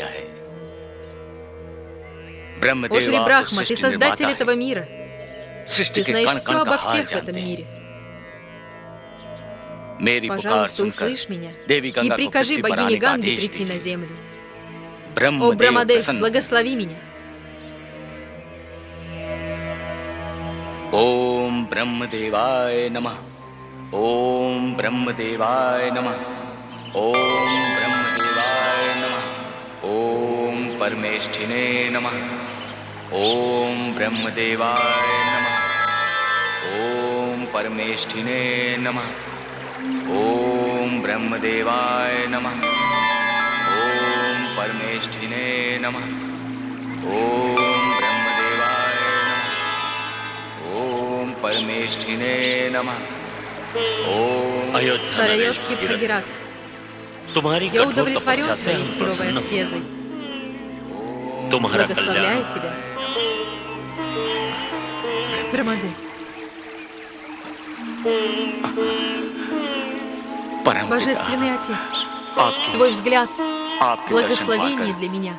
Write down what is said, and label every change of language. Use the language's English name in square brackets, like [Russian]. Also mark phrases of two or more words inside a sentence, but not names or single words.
[Russian] О, Шри Брахма, ты создатель этого мира. Ты знаешь все обо всех в этом мире. Пожалуйста, услышь меня и прикажи богине Ганге прийти на землю. О, Брамадев, благослови меня. [Sanskrit] ओम् ब्रह्मदेवाय नमः. ओम् ब्रह्मदेवाय नमः. ओम् ब्रह्मदेवाय नमः. ओम् परमेष्ठिने नमः। ओम् ब्रह्मदेवाय नमः. ओम् परमेष्ठिने नमः. ओम् ब्रह्मदेवाय नमः. ओम् परमेष्ठिने नमः. ओम् परमेष्ठिने नमः. [Russian] Царь Айодхи Бхагират, я удовлетворен твоей суровой аскезой. Благословляю тебя. Брамадев. Божественный Отец, твой взгляд, благословение для меня.